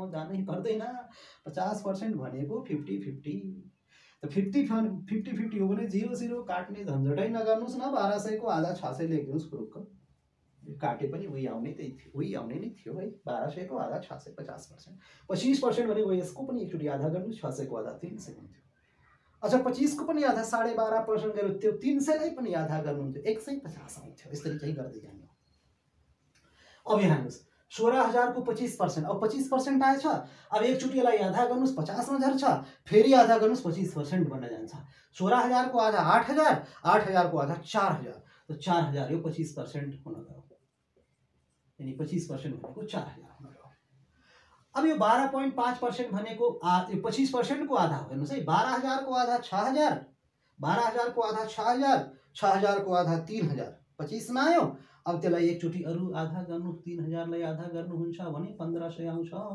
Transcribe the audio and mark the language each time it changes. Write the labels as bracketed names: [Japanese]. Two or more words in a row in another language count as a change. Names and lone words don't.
[Nepali] जानै पर्दैन 50% भनेको 50-50 त 50-50 हो भने 0-0 काट्ने झन्झटै नगर्नुस् न 1200 को आधा 600 लेख्दिनुस् खुरुक्क काटे पनि उही आउने त्यही थियो उही आउने नै थियो है 1200 को आधा 600 50% 25% भनेको यसको पनि एकचोटी आधा गर्नुस् 600 को आधा 300 हुन्थ्यो अच्छा 25 को पनि आधा 12.5% गर्यो त्यो 300 लाई पनि आधा गर्नुहुन्थ्यो 150 आउँथ्यो यसरी चाहिँ गर्दै जानु अब यहाँ हेर्नुस् 16000 को 25% अब 25% आएछ अब एकचोटी यसलाई आधा गर्नुस् 50 मा झर्छ फेरि आधा गर्नुस् 25% बन्न जान्छ 16000 को आधा 8000 8000 को आधा 4000 तो 4000 यो 25% हुन गयो यानी 25% भनेको 4000 हुन गयो अब यो 12.5% भनेको 25% को आधा हो हेर्नुस् है 12000 को आधा 6000 12000 को आधा 6000 6000 को आधा 3000 25 मा आयो अब त्यसलाई एकचोटी अरु आधा गर्नु 3000 लाई आधा गर्नुहुन्छ भने 1500 आउँछ